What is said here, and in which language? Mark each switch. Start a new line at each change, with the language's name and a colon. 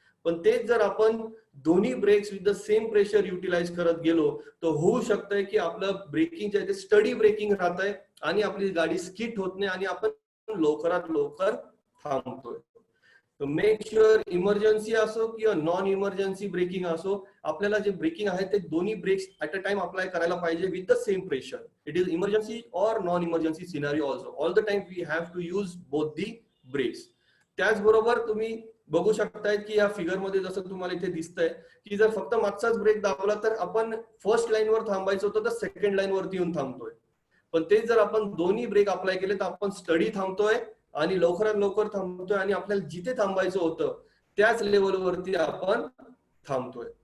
Marathi: पण तेच जर आपण दोन्ही breaks
English: with the same pressure
Marathi: utilise करत गेलो तर होऊ शकतंय की आपलं ब्रेकिंग जे आहे ते स्टडी ब्रेकिंग राहत आहे आणि आपली गाडी स्किट होत नाही आणि आपण लवकरात लवकर थांबतोय. मेक शुअर इमर्जन्सी असो किंवा नॉन इमर्जन्सी ब्रेकिंग असो, आपल्याला जे ब्रेकिंग आहे ते दोन्ही breaks at a time apply करायला पाहिजे
English: With the same pressure. It is emergency or non emergency scenario also, all the time we have to use both the brakes.
Marathi: त्याचबरोबर तुम्ही बघू शकताय की या फिगर मध्ये जसं तुम्हाला इथे दिसतंय की जर फक्त मागचाच ब्रेक दाबला तर आपण फर्स्ट लाईन वर थांबायचं होतं तर सेकंड लाईन वरती येऊन थांबतोय. पण तेच जर आपण दोन्ही ब्रेक अप्लाय केले तर आपण स्टडी थांबतोय आणि लवकरात लवकर थांबतोय आणि आपल्याला जिथे थांबायचं होतं त्याच लेवलवरती आपण थांबतोय.